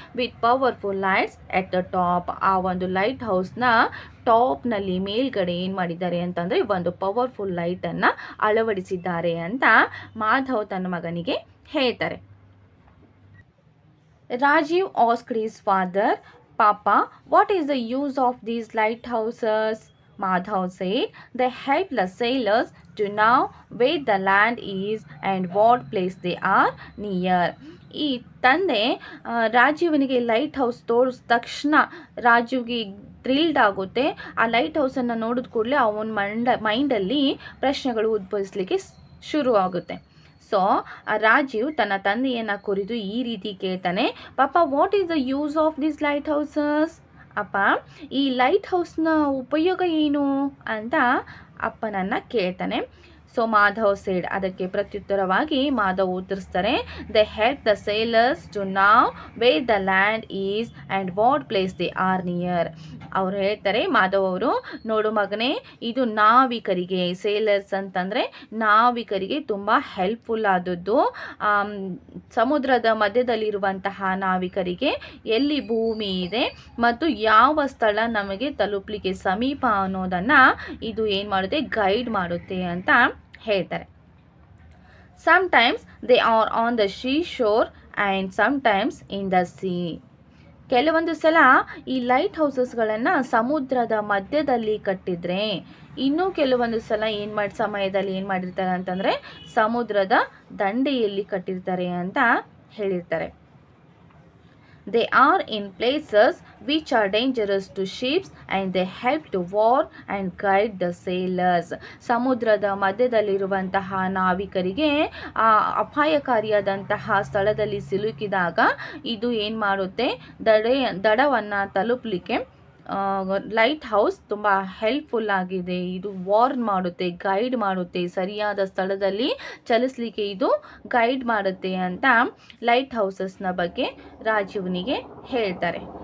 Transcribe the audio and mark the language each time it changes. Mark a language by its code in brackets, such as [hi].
[en] With powerful lights at the top. [kn] ಆ ಒಂದು light ಹೌಸ್ನ ಟಾಪ್ನಲ್ಲಿ ಮೇಲ್ಗಡೆ ಏನು ಮಾಡಿದ್ದಾರೆ ಅಂತಂದರೆ ಒಂದು ಪವರ್ಫುಲ್ ಲೈಟನ್ನು ಅಳವಡಿಸಿದ್ದಾರೆ ಅಂತ ಮಾಧವ್ ತನ್ನ ಮಗನಿಗೆ ಹೇಳ್ತಾರೆ. [en] Rajeev asked his father, ಪಾಪಾ, what is the use of these lighthouses? Madhav said, they help the sailors to know where the land is and what place they are near. [kn] ಈ ತಂದೆ ರಾಜೀವನಿಗೆ ಲೈಟ್ ಹೌಸ್ ತೋರಿಸಿದ ತಕ್ಷಣ ರಾಜೀವ್ಗೆ thrilled ಆಗುತ್ತೆ. ಆ light ಹೌಸನ್ನು ನೋಡಿದ ಕೂಡಲೇ ಅವನ ಮೈಂಡಲ್ಲಿ ಪ್ರಶ್ನೆಗಳು ಉದ್ಭವಿಸಲಿಕ್ಕೆ ಶುರು ಆಗುತ್ತೆ. ಸೊ ರಾಜೀವ್ ತನ್ನ ತಂದೆಯನ್ನು ಕುರಿತು ಈ ರೀತಿ ಕೇಳ್ತಾನೆ, [en] ಪಾಪ, what is the use of this lighthouses? [kn] ಅಪ್ಪ, ಈ ಲೈಟ್ ಹೌಸ್ನ ಉಪಯೋಗ ಏನು ಅಂತ ಅಪ್ಪನನ್ನು ಕೇಳ್ತಾನೆ. [en] so Madhav said, [kn] ಅದಕ್ಕೆ ಪ್ರತ್ಯುತ್ತರವಾಗಿ Madhav ಉತ್ತರಿಸ್ತಾರೆ, [en] They help the sailors to know where the land is and what place they are near. [kn] ಅವ್ರು ಹೇಳ್ತಾರೆ, ಮಾಧವ್ ಅವರು, ನೋಡು ಮಗನೇ, ಇದು ನಾವಿಕರಿಗೆ, ಸೇಲರ್ಸ್ ಅಂತಂದರೆ ನಾವಿಕರಿಗೆ ತುಂಬ ಹೆಲ್ಪ್ಫುಲ್ ಆದದ್ದು. ಸಮುದ್ರದ ಮಧ್ಯದಲ್ಲಿರುವಂತಹ ನಾವಿಕರಿಗೆ ಎಲ್ಲಿ ಭೂಮಿ ಇದೆ ಮತ್ತು ಯಾವ ಸ್ಥಳ ನಮಗೆ ತಲುಪಲಿಕ್ಕೆ ಸಮೀಪ ಅನ್ನೋದನ್ನು ಇದು ಏನು ಮಾಡುತ್ತೆ, ಗೈಡ್ ಮಾಡುತ್ತೆ ಅಂತ ಹೇಳ್ತಾರೆ. [en] Sometimes they are on the seashore and sometimes in the sea. [kn] ಕೆಲವೊಂದು ಸಲ ಈ ಲೈಟ್ ಹೌಸಸ್ಗಳನ್ನು ಸಮುದ್ರದ ಮಧ್ಯದಲ್ಲಿ ಕಟ್ಟಿದ್ರೆ, ಇನ್ನೂ ಕೆಲವೊಂದು ಸಲ ಸಮಯದಲ್ಲಿ ಏನು ಮಾಡಿರ್ತಾರೆ ಅಂತಂದರೆ ಸಮುದ್ರದ ದಂಡೆಯಲ್ಲಿ ಕಟ್ಟಿರ್ತಾರೆ ಅಂತ ಹೇಳಿರ್ತಾರೆ. [en] They are in places which are dangerous to ships and they help to warn and guide the sailors. [kn] ಸಮುದ್ರದ ಮಧ್ಯದಲ್ಲಿರುವಂತಹ ನಾವಿಕರಿಗೆ ಅಪಾಯಕಾರಿಯಾದಂತಹ ಸ್ಥಳದಲ್ಲಿ ಸಿಲುಕಿದಾಗ ಇದು ಏನು ಮಾಡುತ್ತೆ, ದಡವನ್ನು ತಲುಪಲಿಕ್ಕೆ ಲೈಟ್ ಹೌಸ್ ತುಂಬ ಹೆಲ್ಪ್ಫುಲ್ ಆಗಿದೆ. ಇದು ವಾರ್ನ್ ಮಾಡುತ್ತೆ, ಗೈಡ್ ಮಾಡುತ್ತೆ, ಸರಿಯಾದ ಸ್ಥಳದಲ್ಲಿ ಚಲಿಸಲಿಕ್ಕೆ ಇದು ಗೈಡ್ ಮಾಡುತ್ತೆ ಅಂತ ಲೈಟ್ ಹೌಸಸ್ನ ಬಗ್ಗೆ ರಾಜೀವ್ನಿಗೆ ಹೇಳ್ತಾರೆ.